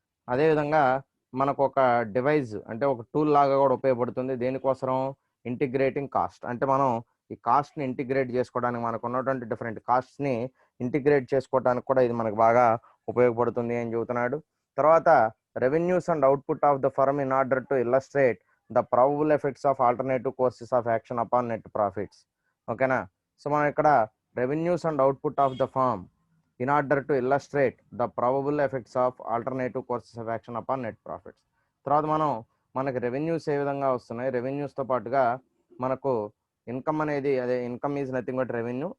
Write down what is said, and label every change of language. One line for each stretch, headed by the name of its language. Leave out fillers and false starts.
Telugu: అదేవిధంగా మనకు ఒక డివైస్ అంటే ఒక టూల్ లాగా కూడా ఉపయోగపడుతుంది. దేనికోసం, ఇంటిగ్రేటింగ్ కాస్ట్. అంటే మనం ఈ కాస్ట్ని ఇంటిగ్రేట్ చేసుకోవడానికి, మనకు ఉన్నటువంటి డిఫరెంట్ కాస్ట్ని ఇంటిగ్రేట్ చేసుకోవడానికి కూడా ఇది మనకు బాగా ఉపయోగపడుతుంది అని చెబుతున్నాడు. తర్వాత
English: revenues and output of the firm in order to illustrate the probable effects of alternative courses of action upon net profits.
Telugu: ఓకేనా.
English: So మనం ఇక్కడ revenues and output of the farm in order to illustrate the probable effects of alternative courses of action upon net profits.
Telugu: తర్వాత మనకి revenues ఏ విధంగా వస్తున్నాయి, రెవెన్యూస్తో పాటుగా మనకు income అనేది, అదే
English: Income is nothing but revenue.